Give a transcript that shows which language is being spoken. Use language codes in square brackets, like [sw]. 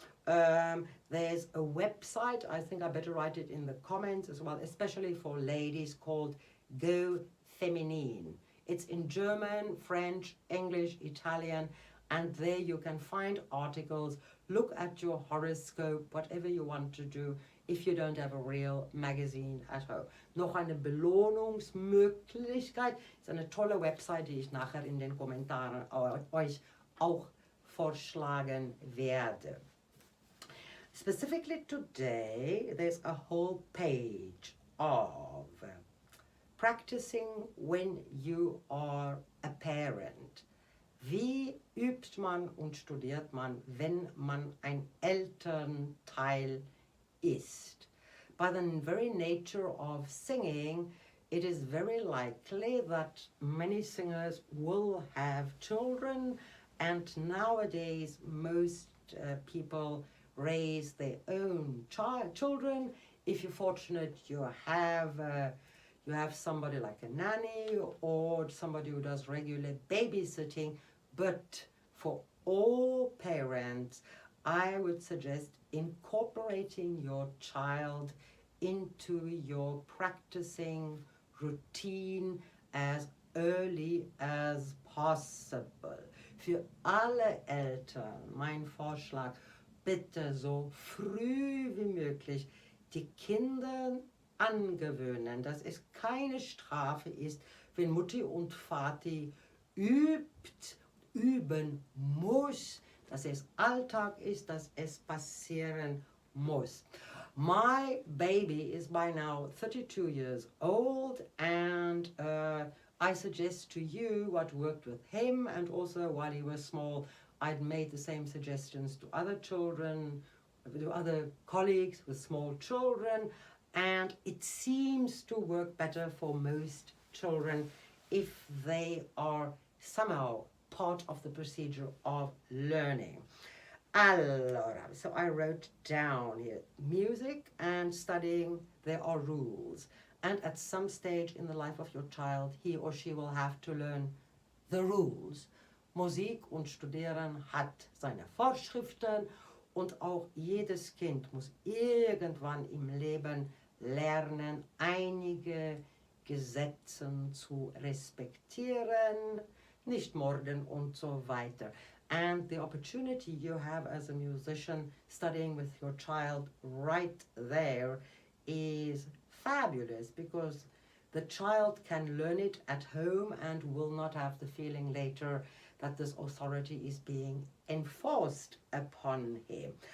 [en] There's a website, I think I better write it in the comments as well, especially for ladies, called Go Feminine. It's in German, French, English, Italian, and there you can find articles, look at your horoscope, whatever you want to do, if you don't have a real magazine at home. [de] Noch eine Belohnungsmöglichkeit, ist eine tolle Website, die ich nachher in den Kommentaren euch auch vorschlagen werde. [en] Specifically today, there's a whole page of practicing when you are a parent. [de] Wie übt man und studiert man, wenn man ein Elternteil ist? [en] By the very nature of singing, it is very likely that many singers will have children, and nowadays most people raise their own children. If you're fortunate, you have somebody like a nanny or somebody who does regular babysitting. But for all parents, I would suggest incorporating your child into your practicing routine as early as possible. [de] Für alle Eltern mein Vorschlag, bitte so früh wie möglich die Kinder angewöhnen, dass es keine Strafe ist, wenn Mutti und Vati üben muss, dass es Alltag ist, dass es passieren muss. [en] My baby is by now 32 years old, and I suggest to you what worked with him, and also while he was small, I'd made the same suggestions to other children, to other colleagues with small children, and it seems to work better for most children if they are somehow part of the procedure of learning. [it] Allora, [en] so I wrote down here, music and studying, there are rules. And at some stage in the life of your child, he or she will have to learn the rules. [de] Musik und Studieren hat seine Vorschriften, und auch jedes Kind muss irgendwann im Leben lernen, einige Gesetze zu respektieren. nicht morgen und so weiter. [en] And the opportunity you have as a musician studying with your child right there is fabulous, because the child can learn it at home and will not have the feeling later that this authority is being enforced upon him.